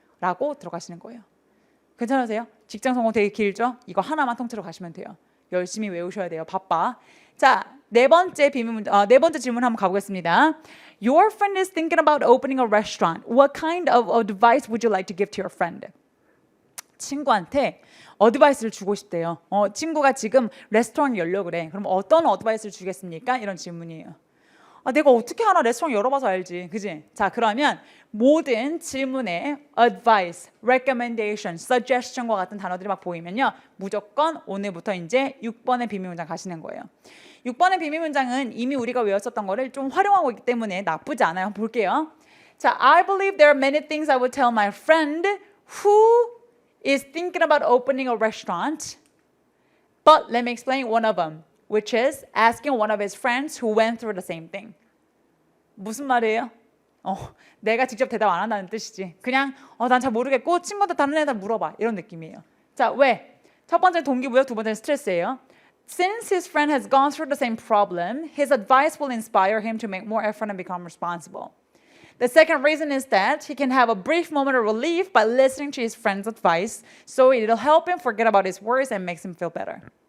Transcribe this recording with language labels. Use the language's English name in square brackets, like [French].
[Korean] 라고 들어가시는 거예요. 괜찮으세요? 직장 성공 되게 길죠? 이거 하나만 통째로 가시면 돼요. 열심히 외우셔야 돼요. 바빠. 자, 네 번째 질문 한번 가보겠습니다. [English] Your friend is thinking about opening a restaurant. What kind of advice would you like to give to your friend? [Korean] 친구한테 어드바이스를 주고 싶대요. 친구가 지금 레스토랑 열려 그래. 그럼 어떤 어드바이스를 주겠습니까? 이런 질문이에요. 내가 어떻게 하나 레스토랑 열어봐서 알지, 그지? 자, 그러면 모든 질문에 advice, recommendation, suggestion과 같은 단어들이 막 보이면요, 무조건 오늘부터 이제 6번의 비밀 문장 가시는 거예요. 6번의 비밀 문장은 이미 우리가 외웠었던 거를 좀 활용하고 있기 때문에 나쁘지 않아요. 한번 볼게요. [English] 자, I believe there are many things I would tell my friend who is thinking about opening a restaurant, but let me explain one of them. Which is asking one of his friends who went through the same thing. [Korean] 무슨 말이에요? 내가 직접 대답 안 한다는 뜻이지. 그냥 난 잘 모르겠고 친구한테 다른 애들 물어봐. 이런 느낌이에요. 자, 왜? 첫 번째 동기부여, 두 번째는 스트레스예요. [English] Since his friend has gone through the same problem, his advice will inspire him to make more effort and become responsible. The second reason is that he can have a brief moment of relief by listening to his friend's advice, so it'll help him forget about his worries and make him feel better.